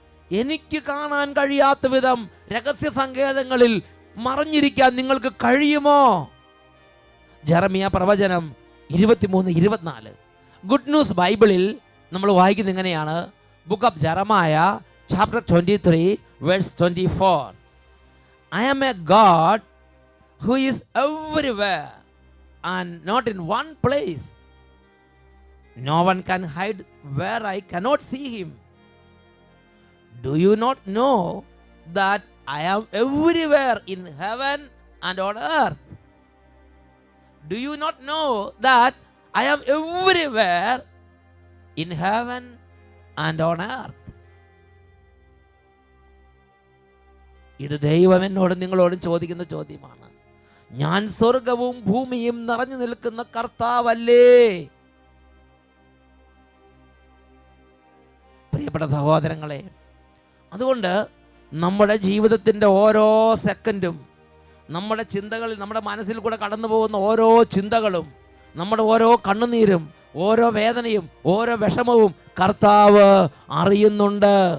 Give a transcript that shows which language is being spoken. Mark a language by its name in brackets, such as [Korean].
[Malayalam] എനിക്ക് കാണാൻ കഴിയാത്ത വിധം രഹസ്യ സങ്കേതങ്ങളിൽ മറഞ്ഞിരിക്കാൻ നിങ്ങൾക്ക് കഴിയുമോ? ജെറമ്യ പ്രവചനം 23-24. ഗുഡ് ന്യൂസ് ബൈബിളിൽ നമ്മൾ വായിക്കുന്നത് ഇങ്ങനെയാണ്. [English] Book of Jeremiah chapter 23 verse 24. I am a God who is everywhere and not in one place. No one can hide where I cannot see him. Do you not know that I am everywhere in heaven and on earth? Do you not know that I am everywhere in heaven and on earth? [Malayalam] ഇത് ദൈവം എന്നോടും നിങ്ങളോടും ചോദിക്കുന്ന ചോദ്യമാണ്. ഞാൻ സ്വർഗവും ഭൂമിയും നിറഞ്ഞു നിൽക്കുന്ന കർത്താവല്ലേ? പ്രിയപ്പെട്ട സഹോദരങ്ങളെ, അതുകൊണ്ട് നമ്മുടെ ജീവിതത്തിൻ്റെ ഓരോ സെക്കൻഡും, നമ്മുടെ ചിന്തകളിൽ, നമ്മുടെ മനസ്സിൽ കൂടെ കടന്നു പോകുന്ന ഓരോ ചിന്തകളും, നമ്മുടെ ഓരോ കണ്ണുനീരും, ഓരോ വേദനയും, ഓരോ വിഷമവും കർത്താവ് അറിയുന്നുണ്ട്.